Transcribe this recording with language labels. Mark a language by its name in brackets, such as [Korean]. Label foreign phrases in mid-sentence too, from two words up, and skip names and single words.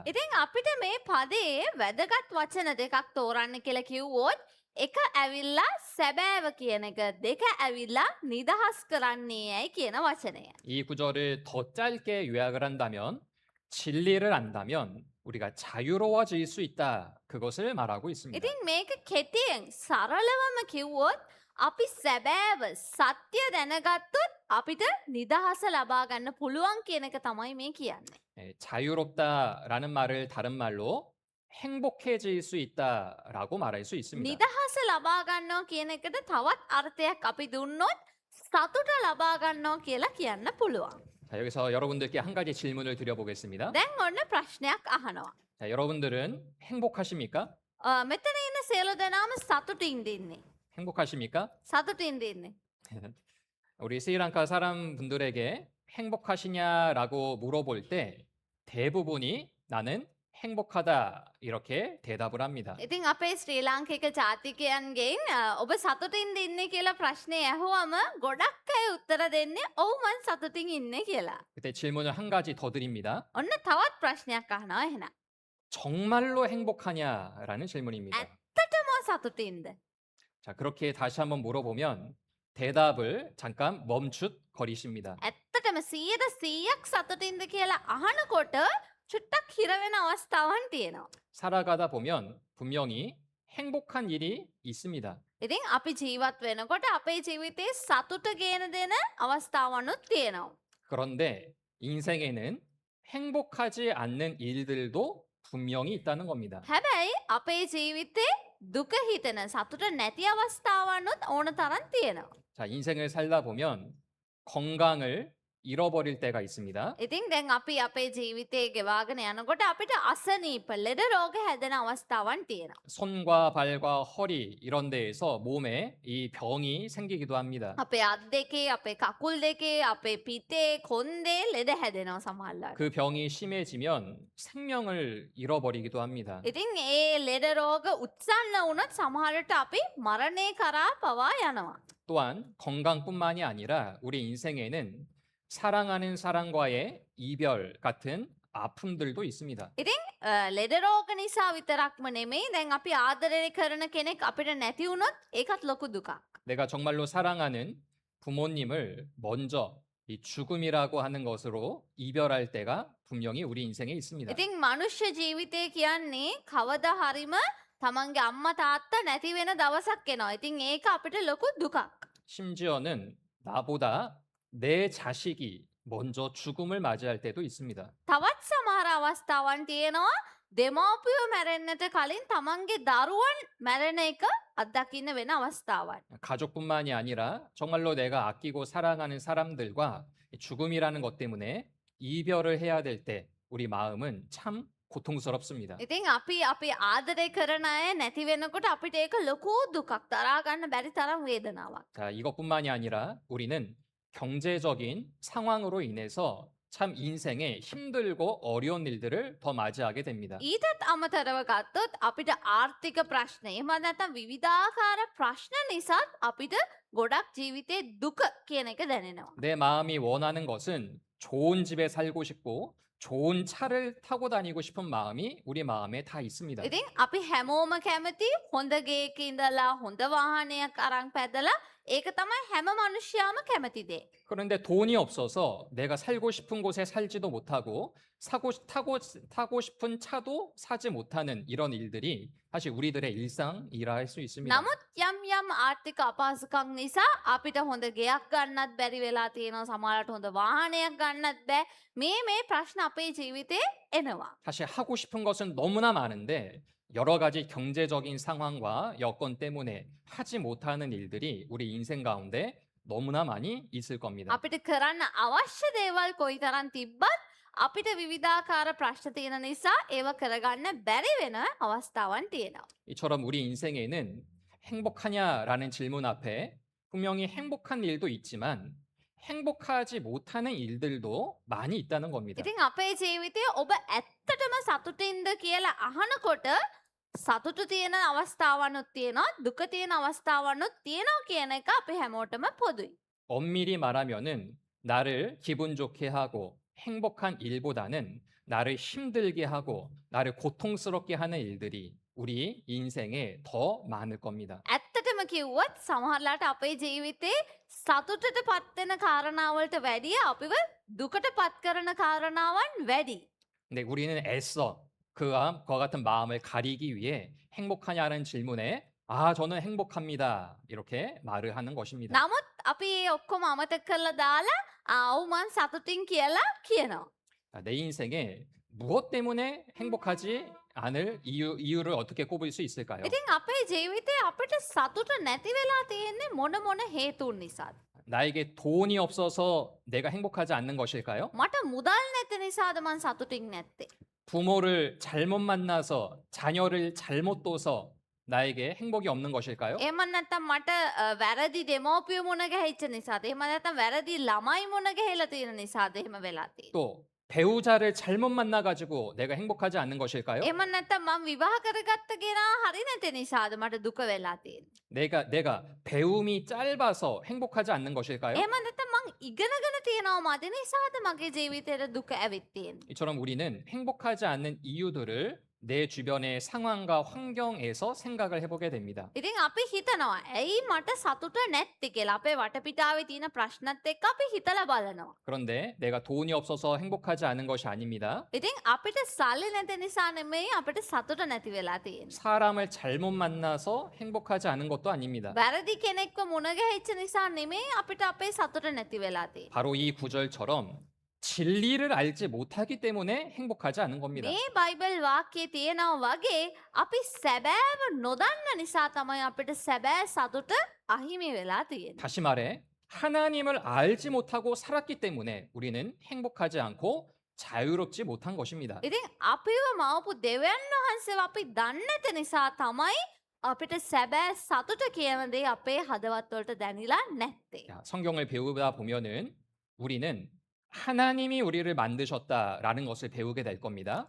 [Sinhala] ඉතින් අපිට මේ පදේ වැදගත් වචන දෙකක් තෝරන්න කියලා කිව්වොත් එක ඇවිල්ලා සැබෑව කියන එක දෙක ඇවිල්ලා නිදහස් කරන්නේ යයි කියන වචනය. [Korean] 이 구절을 더 짧게 요약을 한다면 진리를 안다면 우리가 자유로워질 수 있다. 그것을 말하고 있습니다. [Sinhala] ඉතින් මේක කෙටියෙන් සරලවම කිව්වොත් අපි සැබෑව සත්‍ය දැනගත්තොත් අපිට නිදහස ලබා ගන්න පුළුවන් කියන එක තමයි මේ කියන්නේ. [Korean] 자유롭다라는 말을 다른 말로 행복해질 수 있다라고 말할 수 있습니다. [Sinhala] නිදහස ලබා ගන්නවා කියන එකට තවත් අර්ථයක් අපි දුන්නොත් සතුට ලබා ගන්නවා කියලා කියන්න පුළුවන්. [Korean] 자, 여기서 여러분들께 한 가지 질문을 드려보겠습니다. [Sinhala] දැන් ඔන්න ප්‍රශ්නයක් අහනවා. [Korean] 자, 여러분들은 행복하십니까? [Sinhala] මෙතන ඉන්න සියලු දෙනාම සතුටින් ඉන්නේ. [Korean] 행복하십니까? [Sinhala] සතුටින් ඉන්නේ. [Korean] 우리 스리랑카 사람분들에게 행복하시냐라고 물어볼 때 대부분이 나는 행복하다 이렇게 대답을 합니다. [Sinhala] ඉතින් අපේ ශ්‍රී ලාංකික ජාතිකයන්ගෙන් ඔබ සතුටින් ඉන්නේ කියලා ප්‍රශ්නේ ඇහුවම ගොඩක් අය උත්තර දෙන්නේ ඔව් මං සතුටින් ඉන්නේ කියලා. [Korean] 그때 질문을 한 가지 더 드립니다. [Sinhala] ඔන්න තවත් ප්‍රශ්නයක් අහනවා එහෙනම්. [Korean] 정말로 행복하냐라는 질문입니다. [Sinhala] ඇත්තටම සතුටින්ද? [Korean] 자, 그렇게 다시 한번 물어보면 대답을 잠깐 멈칫거리십니다. [Sinhala] ඇත්තටම 100% සතුටින්ද කියලා අහනකොට චුට්ටක් හිර වෙන අවස්ථාවන් තියෙනවා. [Korean] 살아가다 보면 분명히 행복한 일이 있습니다. [Sinhala] ඉතින් අපි ජීවත් වෙනකොට අපේ ජීවිතේ සතුට ගෙන දෙන අවස්ථාවනුත් තියෙනවා. [Korean] 그런데 인생에는 행복하지 않는 일들도 분명히 있다는 겁니다. [Sinhala] හැබැයි අපේ ජීවිතේ දුක හිතෙන සතුට නැති අවස්ථාවනුත් ඕන තරම් තියෙනවා. [Korean] 자, 인생을 살다 보면 건강을 잃어버릴 때가 있습니다. [Sinhala] ඉතින් දැන් අපි අපේ ජීවිතේ ගෙවාගෙන යනකොට අපිට අසනීප ලෙඩ රෝග හැදෙන අවස්ථාවන් තියෙනවා. [Korean] 손과 발과 허리 이런 데에서 몸에 이 병이 생기기도 합니다. [Sinhala] අපේ අත් දෙකේ අපේ කකුල් දෙකේ අපේ පිටේ කොන්දේ ලෙඩ හැදෙනවා සමහරවිට. [Korean] 그 병이 심해지면 생명을 잃어버리기도 합니다. [Sinhala] ඉතින් ඒ ලෙඩ රෝග උත්සන්න වුණොත් සමහරට අපි මරණය කරා පවා යනවා. [Korean] 또한 건강뿐만이 아니라 우리 인생에는 사랑하는 사람과의 이별 같은 아픔들도 있습니다. [Sinhala] ලෙඩ රෝග නිසා විතරක්ම නෙමෙයි දැන් අපි ආදරය කරන කෙනෙක් අපිට නැති වුණොත් ඒකත් ලොකු දුකක්. [Korean] 내가 정말로 사랑하는 부모님을 먼저 이 죽음이라고 하는 것으로 이별할 때가 분명히 우리 인생에 있습니다. [Sinhala] ඉතින් මනුෂ්‍ය ජීවිතය කියන්නේ කවදා හරිම තමන්ගේ අම්මා තාත්තා නැති වෙන දවසක් එනවා. ඉතින් ඒක අපිට ලොකු දුකක්. [Korean] 심지어는 나보다 내 자식이 먼저 죽음을 맞이할 때도 있습니다. [Sinhala] තවත් සමහර අවස්ථාවන් තියෙනවා දෙමව්පියෝ මැරෙන්නට කලින් තමන්ගේ දරුවන් මැරෙන එක අත්දකින්න වෙන අවස්ථාවන්. [Korean] 가족뿐만이 아니라 정말로 내가 아끼고 사랑하는 사람들과 죽음이라는 것 때문에 이별을 해야 될 때 우리 마음은 참 고통스럽습니다. [Sinhala] ඉතින් අපි ආදරය කරන අය නැති වෙනකොට අපිට ඒක ලොකු දුකක් දරා ගන්න බැරි තරම් වේදනාවක්. [Korean] 자, 이것뿐만이 아니라 우리는 경제적인 상황으로 인해서 참 인생에 힘들고 어려운 일들을 더 맞이하게 됩니다. [Sinhala] ඊටත් අමතරව ගත්තොත් අපිට ආර්ථික ප්‍රශ්න එහෙම නැත්නම් විවිධාකාර ප්‍රශ්න නිසාත් අපිට ගොඩක් ජීවිතේ දුක කියන එක දැනෙනවා. [Korean] 내 마음이 원하는 것은 좋은 집에 살고 싶고 좋은 차를 타고 다니고 싶은 마음이 우리 마음에 다 있습니다. [Sinhala] ඉතින් අපි හැමෝම කැමති හොඳ ගේක ඉඳලා හොඳ වාහනයක් අරන් පැදලා ඒක තමයි හැම මනුෂ්‍යයාම කැමති දේ. [Korean] 그런데 돈이 없어서 내가 살고 싶은 곳에 살지도 못하고 타고 싶은 차도 사지 못하는 이런 일들이 사실 우리들의 일상이라 할 수 있습니다. [Sinhala] නමුත් යම් ආර්ථික අපහසුකම් නිසා අපිට හොඳ ගෙයක් ගන්නත් බැරි වෙලා තියෙනවා. සමහරවිට හොඳ වාහනයක් ගන්නත් බෑ. මේ ප්‍රශ්න අපේ ජීවිතේ එනවා. [Korean] 사실 하고 싶은 것은 너무나 많은데 여러 가지 경제적인 상황과 여건 때문에 하지 못하는 일들이 우리 인생 가운데 너무나 많이 있을 겁니다. [Sinhala] අපිට කරන්න අවශ්‍ය දේවල් කොයිතරම් තිබ්බත් අපිට විවිධාකාර ප්‍රශ්න තියෙන නිසා ඒව කරගන්න බැරි වෙන අවස්ථාවන් තියෙනවා. [Korean] 이처럼 우리 인생에는 행복하냐라는 질문 앞에 분명히 행복한 일도 있지만 행복하지 못하는 일들도 많이 있다는 겁니다. [Sinhala] ඉතින් අපේ ජීවිතයේ ඔබ ඇත්තටම සතුටින්ද කියලා අහනකොට සතුටු තියෙන අවස්ථාවනුත් තියෙනවා, දුක තියෙන අවස්ථාවනුත් තියෙනවා කියන එක අපි හැමෝටම පොදුයි. [Korean] 엄밀히 말하면은 나를 기분 좋게 하고 행복한 일보다는 나를 힘들게 하고 나를 고통스럽게 하는 일들이 우리 인생에 더 많을 겁니다. [Sinhala] ඇත්තටම කිව්වොත් සමහරලාට අපේ ජීවිතේ සතුටට පත්වෙන කාරණාවලට වැඩිය අපිව දුකට පත් කරන කාරණාවන් වැඩි. [Korean] 근데 우리는 애써 그와 같은 마음을 가리기 위해 행복하냐는 질문에 저는 행복합니다. 이렇게 말을 하는 것입니다. [Sinhala] නමුත් අපි ඒ ඔක්කොම අමතක කරලා දාලා ඔව් මං සතුටින් කියලා කියනවා. [Korean] 내 인생에 무엇 때문에 행복하지 않을 이유를 어떻게 꼽을 수 있을까요? [Sinhala] ඉතින් අපේ ජීවිතේ අපිට සතුට නැති වෙලා තියෙන්නේ මොන හේතුන් නිසාද? [Korean] 나에게 돈이 없어서 내가 행복하지 않는 것일까요? [Sinhala] මට මුදල් නැති නිසාද මං සතුටින් නැත්තේ? [Korean] 부모를 잘못 만나서 자녀를 잘못 둬서 나에게 행복이 없는 것일까요? [Sinhala] එහෙම නැත්නම් මට වැරදි දෙමෝපිය මුණ ගැහිච්ච නිසාද? එහෙම නැත්නම් වැරදි ළමයි මුණ ගැහිලා තියෙන නිසාද එහෙම වෙලා තියෙන්නේ? [Korean] 또 배우자를 잘못 만나가지고 내가 행복하지 않는 것일까요? [Sinhala] එහෙම නැත්නම් මං විවාහ කරගත්ත කෙනා හරි නැති නිසාද මට දුක වෙලා තියෙන්නේ? [Korean] 내가 배움이 짧아서 행복하지 않는 것일까요? [Sinhala] එහෙම නැත්නම් මං ඉගෙනගෙන තියෙනවා මදි නිසාද මගේ ජීවිතේට දුක ඇවිත් තියෙන්නේ? [Korean] 이처럼 우리는 행복하지 않는 이유들을 내 주변의 상황과 환경에서 생각을 해보게 됩니다. [Sinhala] ඉතින් අපි හිතනවා ඇයි මට සතුට නැත්තේ කියලා. අපේ වටපිටාවේ තියෙන ප්‍රශ්නත් එක්ක අපි හිතලා බලනවා. [Korean] 그런데 내가 돈이 없어서 행복하지 않은 것이 아닙니다. [Sinhala] ඉතින් අපිට සල්ලි නැති නිසා නෙමෙයි අපිට සතුට නැති වෙලා තියෙන්නේ. [Korean] 사람을 잘못 만나서 행복하지 않은 것도 아닙니다. [Sinhala] වැරදි කෙනෙක්ව මුණ ගැහිච්ච නිසා නෙමෙයි අපිට අපේ සතුට නැති වෙලා තියෙන්නේ. [Korean] 바로 이 구절처럼 진리를 알지 못하기 때문에 행복하지 않은 겁니다. [Sinhala] මේ බයිබල් වාක්‍යයේ තියෙනවා වගේ අපි සැබෑව නොදන්න නිසා තමයි අපිට සැබෑ සතුට අහිමි වෙලා තියෙන්නේ. [Korean] 다시 말해 하나님을 알지 못하고 살았기 때문에 우리는 행복하지 않고 자유롭지 못한 것입니다. [Sinhala] ඉතින් අපිව මවපු දෙවියන් වහන්සේව අපි දන්නේ නැති නිසා තමයි අපිට සැබෑ සතුට කියන දේ අපේ හදවත් වලට දැනිලා නැත්තේ. [Korean] 자, 성경을 배우다 보면은 우리는 하나님이 우리를 만드셨다라는 것을 배우게 될 겁니다.